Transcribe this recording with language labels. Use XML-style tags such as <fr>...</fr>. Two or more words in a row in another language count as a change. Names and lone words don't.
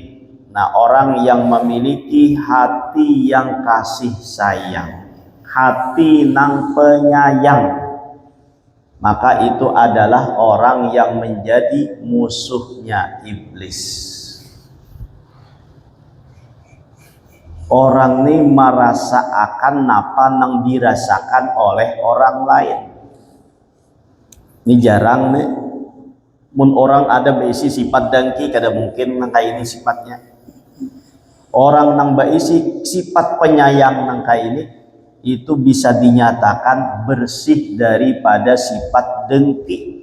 <id>Nah, orang yang memiliki hati yang kasih sayang, hati nang penyayang, maka itu adalah orang yang menjadi musuhnya iblis. Orang ini merasa akan apa nang dirasakan oleh orang lain. Ini jarang nih.</id> <bjn>Mun orang ada berisi sifat dengki, kada mungkin nang kayak ini sifatnya.</bjn> <id>Orang nang berisi sifat penyayang nang kayak ini itu bisa dinyatakan bersih daripada sifat dengki.</id>